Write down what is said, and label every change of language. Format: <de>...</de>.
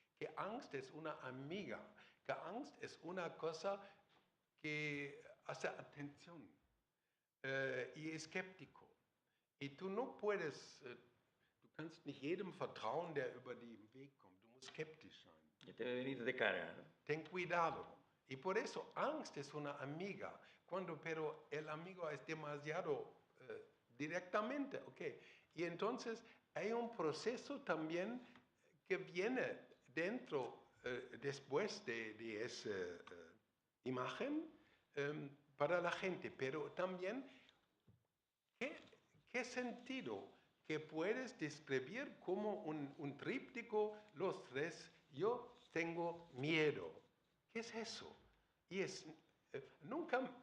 <es>Que angst es una amiga, que angst es una cosa que hace atención y es escéptico. Y tú no puedes,</es> <de>du kannst nicht jedem vertrauen, der über den Weg kommt. Du musst skeptisch sein.</de> <es>Que te debe venir de cara, ¿no? Ten cuidado. Y por eso angst es una amiga, pero el amigo es demasiado directamente, ¿ok? Y entonces hay un proceso también que viene dentro, después de esa imagen para la gente, pero también ¿qué sentido que puedes describir como un tríptico, los tres, yo tengo miedo? ¿Qué es eso? Y nunca</es>